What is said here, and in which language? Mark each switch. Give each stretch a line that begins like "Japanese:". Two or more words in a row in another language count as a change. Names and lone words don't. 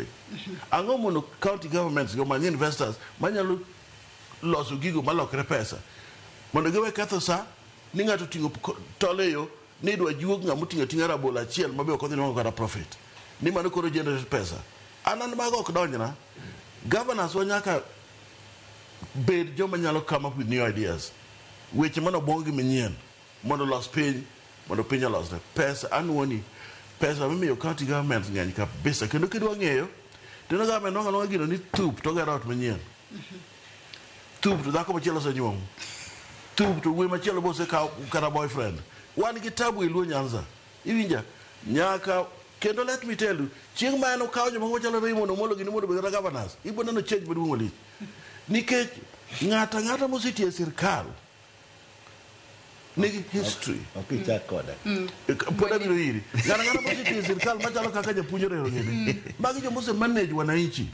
Luo (Kenya and Tanzania): Ang'o mondo
English: county governments
Luo (Kenya and Tanzania): go many investors manyalo loso gigo malokre pesa mondo giwe ketho sa ni ng'ato ting'o toleyo ni dwa juog ng'amo ting'a rabolo achiel mabe ok odhi nwang'o kata profit ni mano koro generate pesa. An mago ok donjna. Governors wa nyaka bed joma nyalo
English: come up with new ideas.
Luo (Kenya and Tanzania): Weche mano bongi manyien mondo los piny mondo piny olosre. Pesa anwoni pesa mimiyo
English: county governments
Luo (Kenya and Tanzania): ng'eny kabisa kendo kidwa ng'eyo tino government nwang'o gino ni thup to gero ot manyien. Thup to dhako machielo osenyuomo. Thup to wuoyi machielo bose kata boyfriend. Wan gi tabu e Luo Nyanza. Iwinja nyaka kendo
English: let me tell you
Luo (Kenya and Tanzania): chieng' ma en okawo joma machalo Raymond Omolo gi ni mondo obed governors ibo neno change maduong' malich nikech ng'ata mosetie e sirkal nigi history. Ok ichak koda. Pod abiro iri. Ng'ata mosetie e sirkal machalo kaka japuonjre ng'ede. Magi joma ose manage wananchi.